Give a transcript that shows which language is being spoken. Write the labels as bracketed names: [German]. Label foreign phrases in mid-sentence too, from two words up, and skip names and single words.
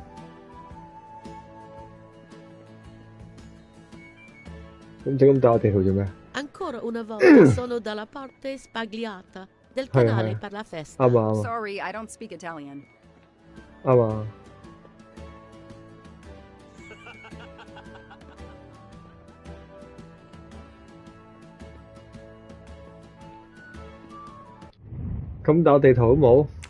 [Cantonese] 咁整咁打地圖做咩？ [Italian] Ancora una volta sono dalla parte spagliata del canale per la festa. [English] Sorry, I don't speak Italian. [Cantonese] 啱啊。咁打地圖都冇。